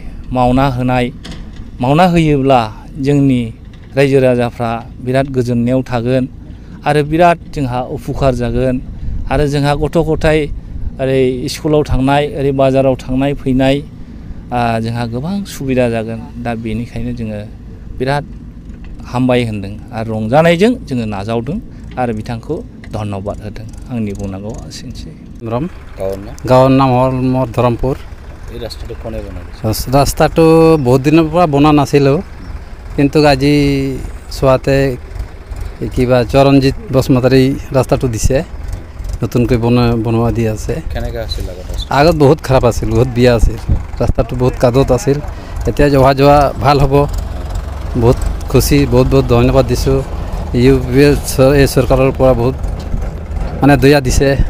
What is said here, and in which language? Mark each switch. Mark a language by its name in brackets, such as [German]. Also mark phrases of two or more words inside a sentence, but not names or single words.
[Bodo] मावना होयोब्ला जोंनि रायजो राजाफ्रा बिराद गोजोननायाव थागोन आरो बिराद जोंहा उपकार जागोन आरो जोंहा गथ' गथाय ओरै स्कुलाव थांनाय ओरै बाजाराव थांनाय फैनाय जोंहा गोबां सुबिदा जागोन दा बेनिखायनो जोङो बिराद हामबाय होनदों आरो रंजानायजों जोङो नाजावदों आरो बिथांखौ धन्यबाद होदों आंनि बुंनांगौ एसेनोसै [Assamese] গাঁও নাম মোৰ ধৰমপুৰ ৰাস্তাটো बहुत दिনৰ পৰা বনা নাছিলোঁ কিন্তু আজি চোৱাতে কিবা চৰণজিৎ বসুমতাৰী ৰাস্তাটো দিছে নতুনকৈ বনোৱা দি আছে আগত বহুত খাৰাপ আছিল বহুত বিয়া আছিল ৰাস্তাটো বহুত কাদত আছিল এতিয়া অহা যোৱা ভাল হ'ব বহুত খুশি বহুত বহুত ধন্যবাদ দিছোঁ এই চৰকাৰৰ পৰা বহুত মানে দয়া দিছে